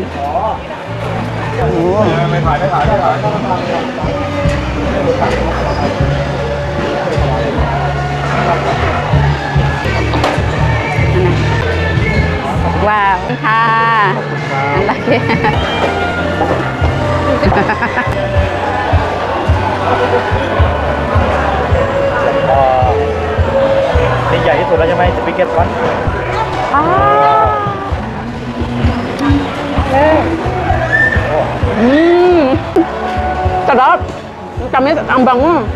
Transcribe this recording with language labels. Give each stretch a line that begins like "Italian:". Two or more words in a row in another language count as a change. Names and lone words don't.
Filipino: Oh. Wow. Ha. Ang laki.
Thai: นี่ใหญ่ที่สุดแล้วใช่ไหม
English: The biggest one
Filipino: Sarap. Kami ang bango.